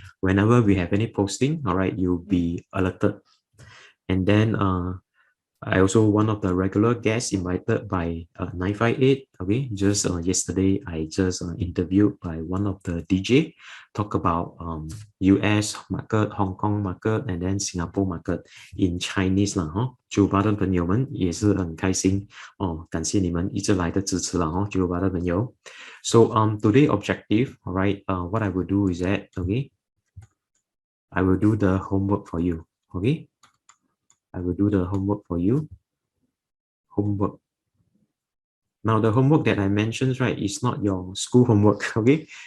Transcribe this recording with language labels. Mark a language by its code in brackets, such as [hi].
[en] Whenever we have any posting, all right, you'll be alerted. And then I also one of the regular guests invited by 958. Okay, just yesterday I just interviewed by one of the DJ, talk about US market, Hong Kong market, and then Singapore market in Chinese 啦哈。 [zh] 酒吧的朋友们也是很开心哦，感谢你们一直来的支持啦哈，酒吧的朋友。 [en] So today objective, all right, what I will do is that okay, I will do the homework for you. Okay. I will do the homework for you. Homework. Now, the homework that I mentioned, right, is not your school homework, okay?